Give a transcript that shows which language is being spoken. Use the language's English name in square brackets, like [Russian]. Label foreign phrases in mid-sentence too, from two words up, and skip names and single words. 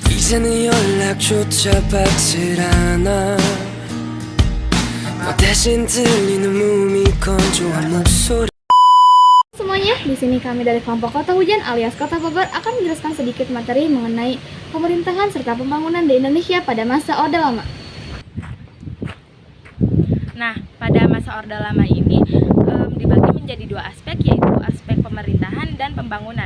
[Korean] 이제는 연락조차 받질 않아. 너 대신 들리는 몸이 건조한 목소리. [Indonesian] Semuanya, di sini kami dari kelompok Kota Hujan alias Kota Bogor akan menjelaskan sedikit materi mengenai pemerintahan serta pembangunan di Indonesia pada masa Orde Lama. Nah, pada masa Orde Lama ini dibagi menjadi dua aspek, yaitu aspek pemerintahan dan pembangunan.